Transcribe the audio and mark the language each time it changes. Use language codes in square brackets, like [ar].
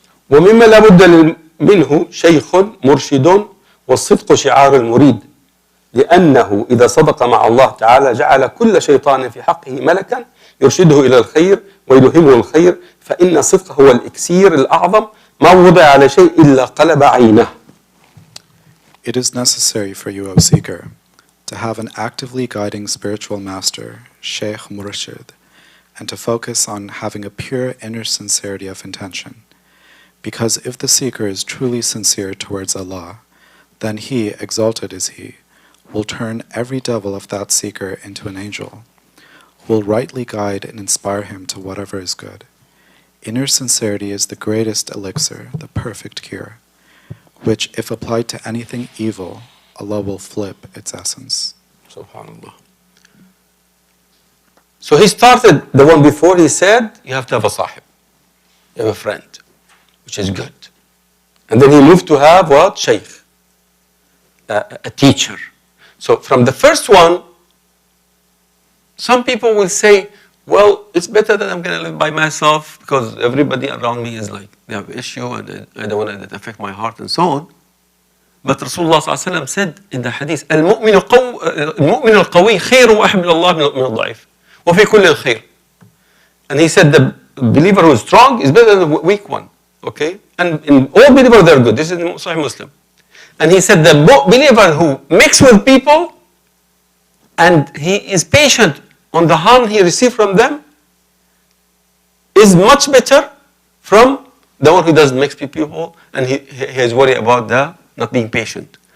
[ar] ومما لا بد منه شيخ مرشد والصدق شعار المريد لأنه إذا صدق مع الله تعالى جعل كل شيطان في حقه ملكا يرشده إلى الخير ويلهمه الخير فإن الصدق هو الإكسير الأعظم ما وضع على شيء إلا قلب عينه. [en] It is necessary for you, O seeker, to have an actively guiding spiritual master, Shaykh Murshid, and to focus on having a pure inner sincerity of intention. Because if the seeker is truly sincere towards Allah, then he, exalted is he, will turn every devil of that seeker into an angel, will rightly guide and inspire him to whatever is good. Inner sincerity is the greatest elixir, the perfect cure, which, if applied to anything evil, Allah will flip its essence. Subhanallah. So he started the one before, he said, you have to have a sahib. You have a friend, which is good. And then he moved to have what? Shaykh. A teacher. So from the first one, some people will say, well, it's better that I'm going to live by myself because everybody around me is like, they have issue and I don't want to affect my heart and so on. But Rasulullah ﷺ said in the hadith, [ar] المؤمن القوي خير وأحب إلى الله من الضعيف وفي كل الخير. [en] And he said the believer who is strong is better than the weak one. Okay? And in all believers they're good. This is Sahih Muslim. And he said the believer who mixes with people and he is patient on the harm he received from them is much better from the one who doesn't mix with people and he is worried about the not being patient.